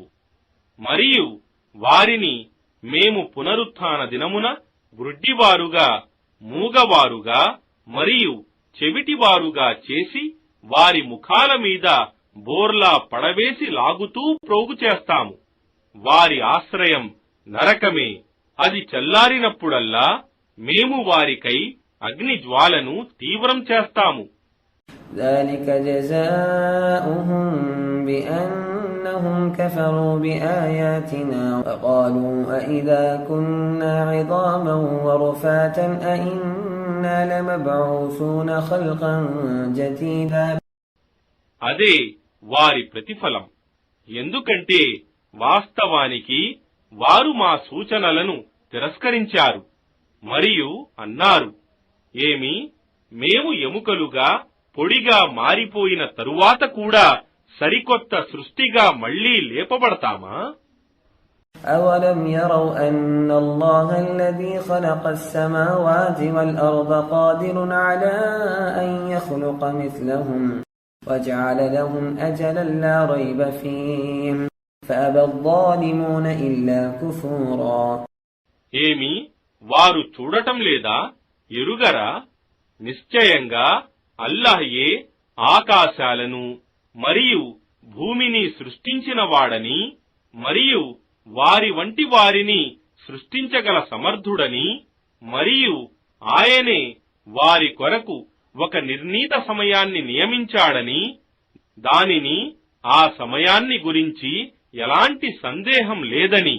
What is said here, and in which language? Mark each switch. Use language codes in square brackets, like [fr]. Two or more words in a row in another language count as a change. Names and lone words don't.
[te] మరియు వారిని మేము పునరుత్థాన దినమున గ్రుడ్డివారుగా, మూగవారుగా మరియు చెవిటివారుగా చేసి వారి ముఖాల మీద బోర్లా పడవేసి లాగుతూ ప్రోగు చేస్తాము. వారి ఆశ్రయం నరకమే. అది చల్లారినప్పుడల్లా మేము వారికై అగ్ని జ్వాలను తీవ్రం చేస్తాము. [ar] ذلك جزاؤهم بأنهم كفروا بآياتنا وقالوا أئذا كنا عظاما ورفاتا أئنا لمبعوثون خلقا جديدا. [te] అదే వారి ప్రతిఫలం. ఎందుకంటే వాస్తవానికి వారు మా సూచనలను తిరస్కరించారు మరియు అన్నారు, ఏమి మేము ఎముకలుగా పొడిగా మారిపోయిన తరువాత కూడా సరికొత్త సృష్టిగా మళ్లీ లేపబడతామా? [ar] أولم يروا أن الله الذي خلق السماوات والأرض قادر على أن يخلق مثلهم وجعل لهم أجلا لا ريب فيه فأبى الظالمون إلا كفورا. [te] ఏమి వారు చూడటం లేదా, ఎరుగరా? నిశ్చయంగా అల్లాహయే ఆకాశాలను మరియు భూమిని సృష్టించిన వాడని మరియు వారి వంటి వారిని సృష్టించగల సమర్థుడని మరియు ఆయనే వారి కొరకు ఒక నిర్ణీత సమయాన్ని నియమించాడని, దానిని ఆ సమయాన్ని గురించి ఎలాంటి సందేహం లేదని.